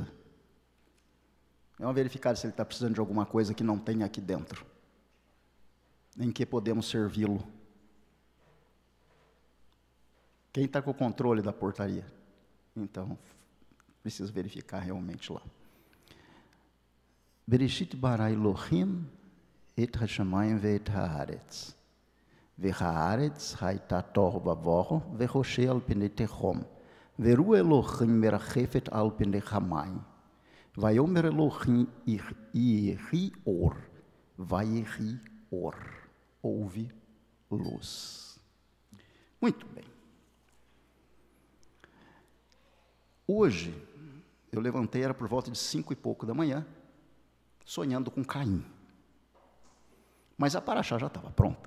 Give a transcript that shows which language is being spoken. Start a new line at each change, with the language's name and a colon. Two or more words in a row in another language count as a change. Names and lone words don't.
Portuguese: Vamos verificar se ele está precisando de alguma coisa que não tem aqui dentro. Em que podemos servi-lo. Quem está com o controle da portaria? Então, precisa verificar realmente lá.
Hebrew: בראשית ברא אלוהים את השמיים ואת הארץ. והארץ היתה תהו ובהו וחשך על פני תהום. ורוח אלוהים מרחפת על פני המים. ויאמר אלוהים יהי אור. ויהי אור.
Portuguese: Houve luz. Muito bem. Hoje, eu levantei, era por volta de 5 e pouco da manhã, sonhando com Caim. Mas a paraxá já estava pronta.